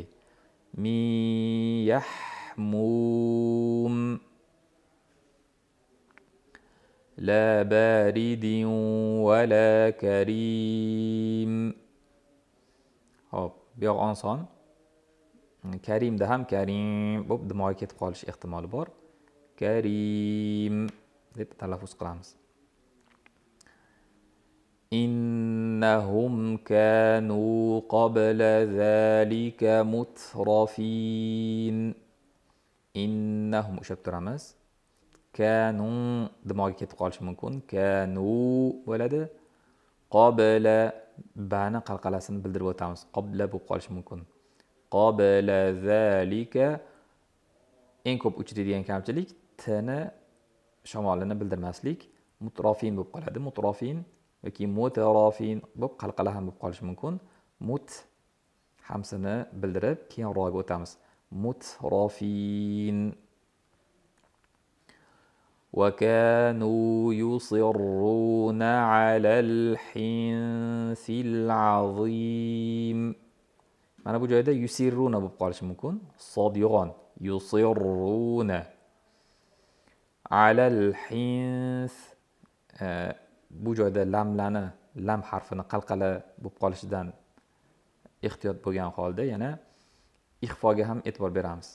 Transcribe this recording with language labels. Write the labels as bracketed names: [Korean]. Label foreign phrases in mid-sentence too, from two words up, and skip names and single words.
[Arabic] من يحموم لا بارد ولا كريم. [Uzbek] Hop, bu yoq oson. Karimda ham karim bo'lib dimoga ketib qolish ehtimoli bor. Karim deb talaffuz qilamiz. [Arabic] إنهم كانوا قبل ذلك مترفين. [Uzbek] Innahum ushlab turamiz. Kanu dimoga ketib qolishi mumkin. Kanu bo'ladi. Qabla bani qalqalasini bildirib o'tamiz. Qabla bo'lib qolishi mumkin. [Arabic] قبل ذلك [Uzbek] eng ko'p uchraydigan kamchilik tni shamolini bildirmaslik. Mutrafin bo'lib qoladi. Mutrafin yoki mutarafin bo'lib qalqala ham bo'lib qolishi mumkin. Mut hamsini bildirib keyin ro'ga o'tamiz. Mutrafin. [Arabic] وكانوا يصرون على الحنث العظيم. [Uzbek] Mana bu joyda yusirruna bo'lib qolishi mumkin. Sod yo'g'on. [Arabic] يصرون على الحنث [Uzbek] bu joyda lam harfini qalqala bo'lib qolishidan ehtiyot bo'lgan holda yana ixfoga ham e'tibor beramiz.